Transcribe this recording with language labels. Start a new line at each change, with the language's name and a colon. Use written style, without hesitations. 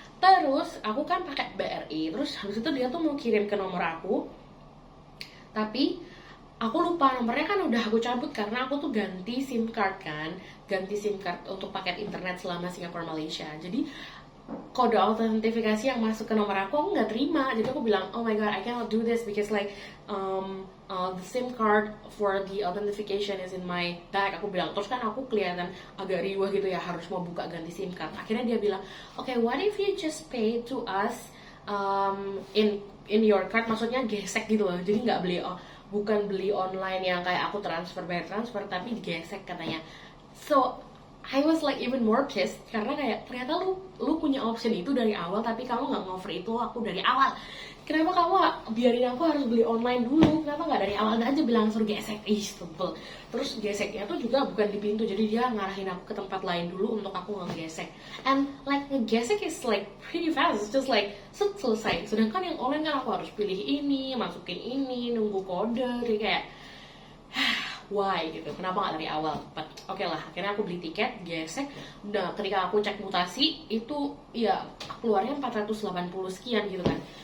Indonesian: Terus aku kan pakai BRI, terus habis itu dia tuh mau kirim ke nomor aku, tapi aku lupa nomornya kan udah aku cabut karena aku tuh ganti SIM card kan, ganti SIM card untuk paket internet selama Singapore Malaysia. Jadi kode autentifikasi yang masuk ke nomor aku nggak terima. Jadi aku bilang,
English: oh my god, I cannot do this because like the SIM card for the authentication is in my bag.
Indonesian: Aku bilang, terus kan aku kelihatan agak riwah gitu ya, harus mau buka ganti SIM card. Akhirnya dia bilang,
English: okay, what if you just pay to us in your card,
Indonesian: maksudnya gesek gitu loh. Jadi nggak beli, bukan beli online yang kayak aku bayar transfer, tapi digesek katanya.
English: So I was like even more pissed
Indonesian: karena kayak ternyata lu punya option itu dari awal, tapi kamu nggak ngover itu aku dari awal. Kenapa kamu biarin aku harus beli online dulu? Kenapa nggak dari awal aja bilang suruh gesek? Sebel. Terus geseknya tuh juga bukan di pintu, jadi dia ngarahin aku ke tempat lain dulu untuk aku ngegesek.
English: And like ngegesek is like pretty fast, it's just like selesai.
Indonesian: Sedangkan yang online kan aku harus pilih ini, masukin ini, nunggu kode, jadi kayak why gitu, kenapa nggak dari awal? Oke lah, akhirnya aku beli tiket, gesek. Nah, ketika aku cek mutasi itu ya keluarnya 480 sekian gitu kan.